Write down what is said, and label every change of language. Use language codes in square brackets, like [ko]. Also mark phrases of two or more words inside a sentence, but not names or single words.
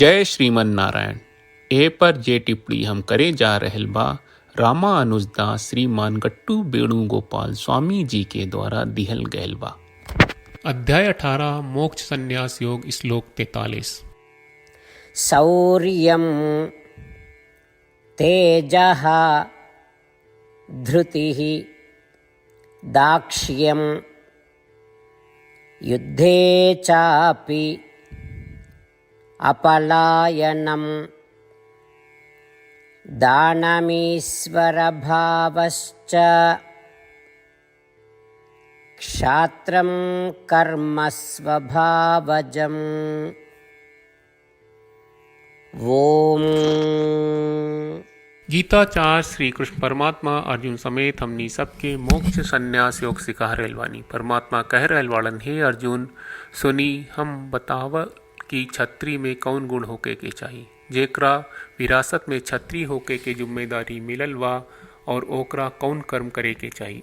[bho] जय श्रीमन नारायण। ए पर जे टिप्पणी हम करे जा रहल बा रामानुजदास श्रीमान गट्टू वेणुगोपाल स्वामी जी के द्वारा दिहल गयल बा। अध्याय 18 मोक्ष संन्यास योग श्लोक 43। [sa] शौर्यं तेजः धृतिः दाक्ष्यं युद्धे चापि अपलायनं दानमीश्वरभावश्च क्षात्रं कर्म स्वभावजम्। ओम। [bho] गीताचार्य श्री कृष्ण परमात्मा अर्जुन समेत हमनी सबके मोक्ष संन्यास योग सिखा रहल बानी। परमात्मा कह रहल वालन, हे अर्जुन सुनी, हम बताव कि छत्री में कौन गुण होके के चाहिए, जेकरा विरासत में छत्री होके के जिम्मेदारी मिलल बा, और ओकरा कौन कर्म करे के चाहिए।